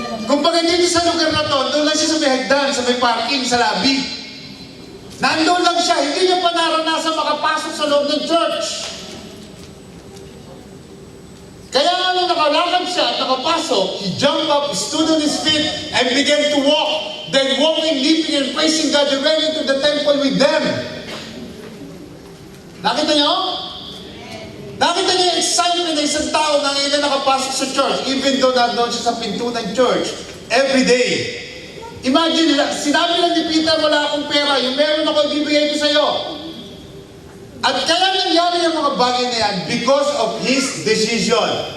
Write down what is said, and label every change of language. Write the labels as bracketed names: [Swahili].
[Filipino] Kumbaga dito sa lugar na to, doon lang siya sa may hagdan, sa may parking, sa lobby. Nandoon lang siya, hindi niya pa naranasan makapasok sa loob ng church. Kaya nga nung nakalakad siya at nakapasok, [English] he jumped up, stood on his feet, and began to walk. Then walking, leaping, and praising God, he ran into the temple with them. [Filipino] Nakita niyo? Nakita niyo yung excitement ng isang tao na ngayon nakapasok sa church, [English] even though [Filipino] nandoon siya sa pinto ng church, every day. Imagine, sinabi lang ni Peter, wala akong pera, yung meron ako, ibibigay ko sa'yo. At kaya nangyari yung mga bagay na yan [English] because of his decision.